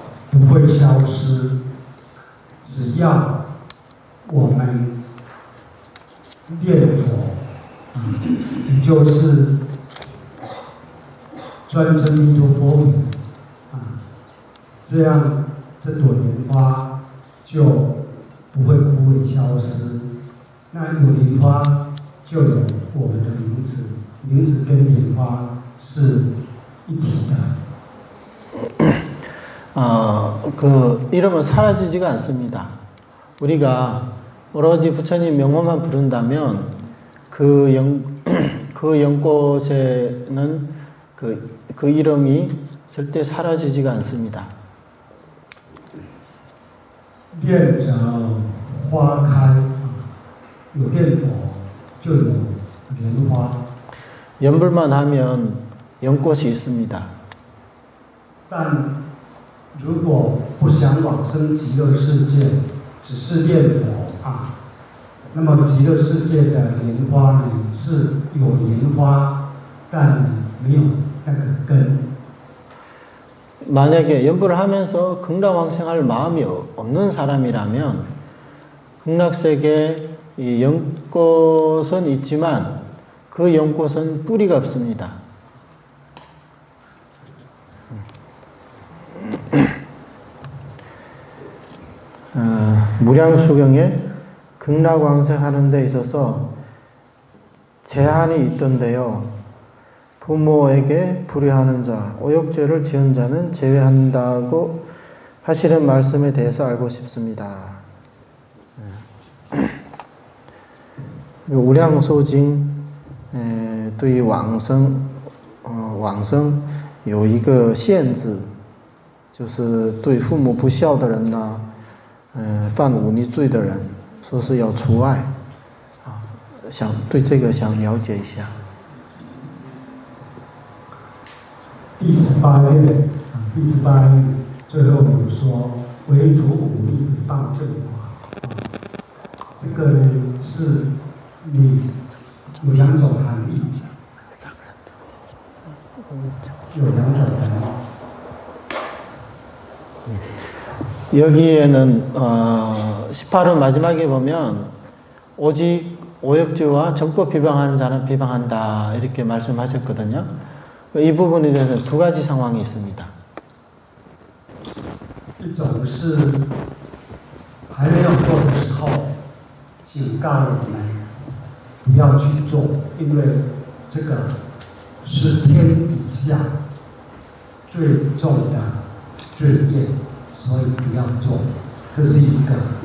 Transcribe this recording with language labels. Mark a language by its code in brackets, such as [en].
[zh] 不会消失，只要我们念佛，也就是专称弥陀佛名，这样这朵莲花就不会枯萎消失。那有莲花就有我们的名字，名字跟莲花是一体的。 [ko] 그 이름은 사라지지가 않습니다. 우리가 오로지 부처님 명호만 부른다면 그 연꽃에는 그 이름이 절대 사라지지가 않습니다. [zh] 念则花开，有念佛就有莲花。 [ko] 연불만 하면 연꽃이 있습니다. [zh] 但如果不想往生极乐世界，只是念佛啊，那么极乐世界的莲花呢是有莲花，但没有那个根。 [ko] 만약에 연보를 하면서 극락왕생할 마음이 없는 사람이라면 극락세계에 이 연꽃은 있지만 그 연꽃은 뿌리가 없습니다. 무량수경에 극락왕생하는 데 있어서 제한이 있던데요. 부모에게 불의하는 자, 오욕죄를 지은 자는 제외한다고 하시는 말씀에 대해서 알고 싶습니다. [zh] 우량소징 对于往生有一个限制，就是对父母不孝的人呐，犯忤逆罪的人，说是要除外。想对这个想了解一下。第18页，第18页最后有说唯独忤逆诽谤正法，这个呢是你有两种含义，有两种含义。 [ko] 여기에는 18호 마지막에 보면 오직 오역죄와 정법 비방하는 자는 비방한다 이렇게 말씀하셨거든요. 이 부분에 대해서는 두 가지 상황이 있습니다. [zh] 一种是还没有做的时候，警告我们不要去做，因为这个是天底下最重的罪业，所以不要做。这是一个。